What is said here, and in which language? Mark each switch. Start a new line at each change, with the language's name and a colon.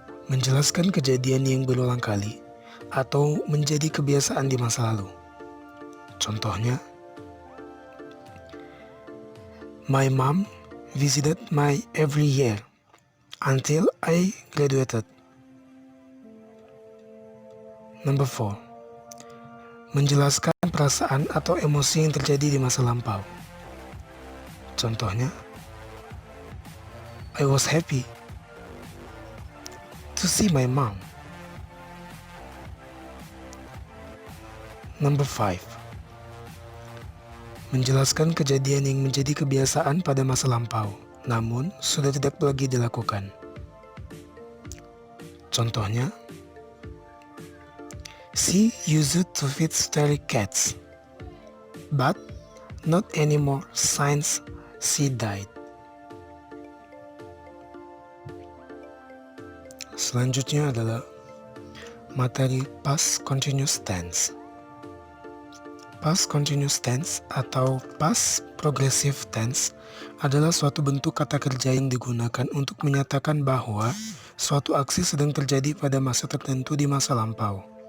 Indonesian: Menjelaskan kejadian yang berulang kali atau menjadi kebiasaan di masa lalu. Contohnya,
English: my mom visited me every year until I graduated. Number 4.
Indonesian: Menjelaskan perasaan atau emosi yang terjadi di masa lampau. Contohnya,
English: I was happy to see my mom. Number 5.
Indonesian: Menjelaskan kejadian yang menjadi kebiasaan pada masa lampau, namun sudah tidak lagi dilakukan. Contohnya,
English: she used to feed stray cats, but not anymore since she died.
Indonesian: Selanjutnya adalah materi past continuous tense. Past continuous tense atau past progressive tense adalah suatu bentuk kata kerja yang digunakan untuk menyatakan bahwa suatu aksi sedang terjadi pada masa tertentu di masa lampau.